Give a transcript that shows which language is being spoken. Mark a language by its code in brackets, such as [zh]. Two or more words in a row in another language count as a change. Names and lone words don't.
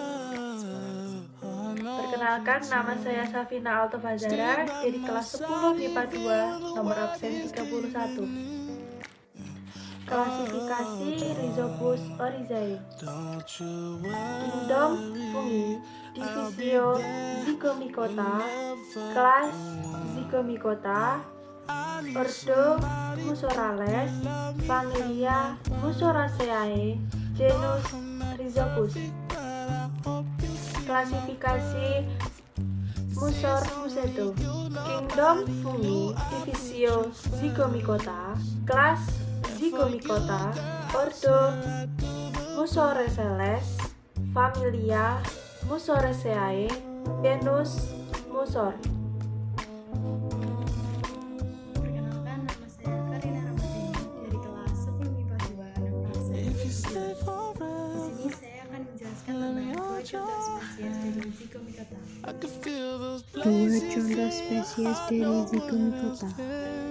[id] Perkenalkan, nama saya Safina Altofazara dari kelas 10 MIPA 2, nomor absen 31. Klasifikasi Rhizopus oryzae. Kingdom fungi, divisio Zygomicota, kelas Zygomicota, ordo Mussorales, familia Mussoraceae, genus Rhizopus. Klasifikasi Mussor museto. Kingdom fungi, divisio Zygomicota, kelas Zygomicota, ordo Mussoraceae, familia Mussoraceae, genus Mussor. Perkenalkan, nama saya Karina Ramadhani dari kelas 10 MIPA 2 nomor absen 3. Di sini saya akan menjelaskan tentang dua contoh spesies dari Zygomicota. Dua contoh spesies dari Zygomicota.